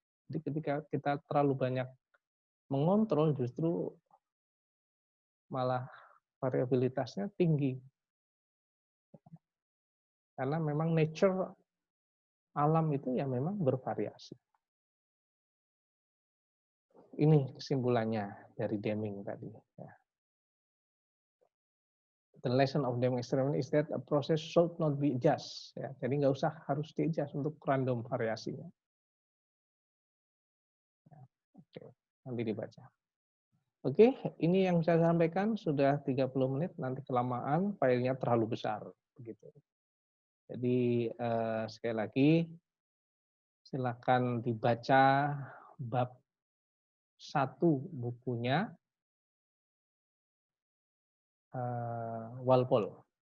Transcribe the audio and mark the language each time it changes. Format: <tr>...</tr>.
<id>Jadi ketika kita terlalu banyak mengontrol, justru malah variabilitasnya tinggi. Karena memang nature alam itu ya memang bervariasi. Ini kesimpulannya dari Deming tadi. Ya.</id> <en>The lesson of Deming experiment is that a process should not be adjust. Ya.</en> <id>Jadi nggak usah harus di-adjust untuk random variasinya. Ya. Oke, nanti dibaca. Oke, ini yang saya sampaikan sudah 30 menit, nanti kelamaan filenya terlalu besar. Begitu. Jadi sekali lagi silakan dibaca bab 1 bukunya Walpole.</id>